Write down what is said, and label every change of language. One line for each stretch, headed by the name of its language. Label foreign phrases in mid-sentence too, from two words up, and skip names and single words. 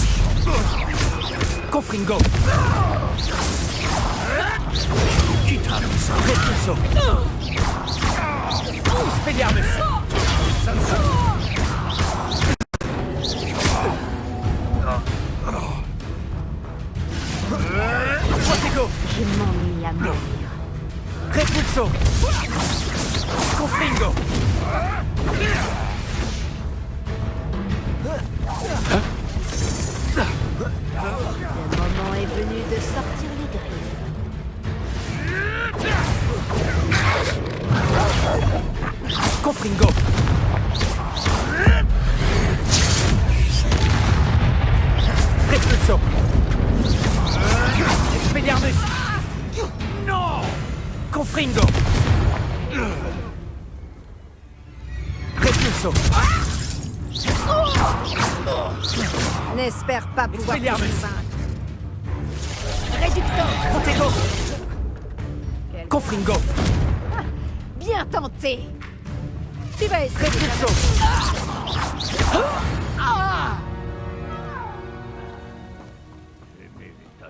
French: Confringo! Repulso! Expelliarmus! Protego! Je m'ennuie à mourir. Repulso! Confringo! Le moment est venu de sortir les griffes. Confringo! Repulso! Expelliarmus! Non! Confringo! Repulso! N'espère pas pouvoir te Expelliarmus! vaincre. Réducteur! Protego! Confringo! Bien tenté! Tu vas essayer. Repulso! Aimer les tâches.